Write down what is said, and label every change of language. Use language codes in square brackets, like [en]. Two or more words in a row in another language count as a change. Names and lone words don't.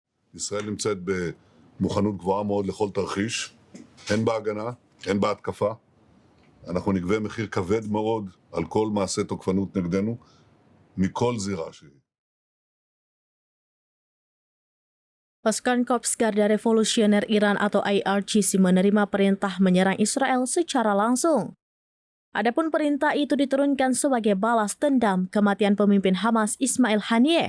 [he] ישראל נמצאת במוכנות גבוהה מאוד לכל תרחיש, הן בהגנה, הן בהתקפה. אנחנו נגבה מחיר כבד מאוד על כל מעשה תוקפנות נגדנו, מכל זירה שהיא. [id] Pasukan Korps Garda Revolusioner Iran atau IRGC menerima perintah menyerang Israel secara langsung. Adapun perintah itu diturunkan sebagai balas dendam kematian pemimpin Hamas Ismail Haniyeh.